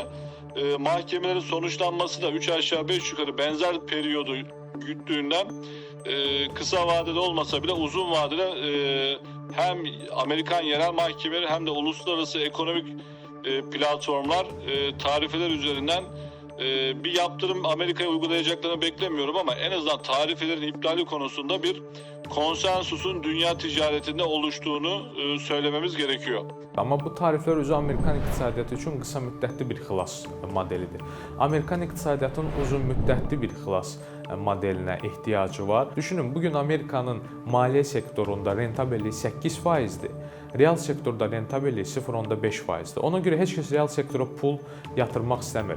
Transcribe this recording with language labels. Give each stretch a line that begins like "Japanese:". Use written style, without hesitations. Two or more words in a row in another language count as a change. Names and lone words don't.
Turkish: Mahkemelerin sonuçlanması da 3 aşağı 5 yukarı benzer periyodu güttüğünden kısa vadede olmasa bile uzun vadede hem Amerikan yerel mahkemeleri hem de uluslararası ekonomik platformlar tarifeler üzerinden bir yaptırım Amerika'ya uygulayacaklarını beklemiyorum ama en azından tarifelerin iptali konusunda bir konsensusun dünya ticaretinde oluştuğunu söylememiz gerekiyor.
Azerbaijani: Amma bu tariflər özü Amerikan iqtisadiyyatı üçün qısa müddətli bir xilas modelidir. Amerikan iqtisadiyyatının uzun müddətli bir xilas modelinə ehtiyacı var. Düşünün, bugün Amerikanın maliyyə sektorunda rentabelliyi 8%-dir. Real sektorda rentabelliyi 0.5%-dir. Ona görə heç kəs real sektora pul yatırmaq istəmir.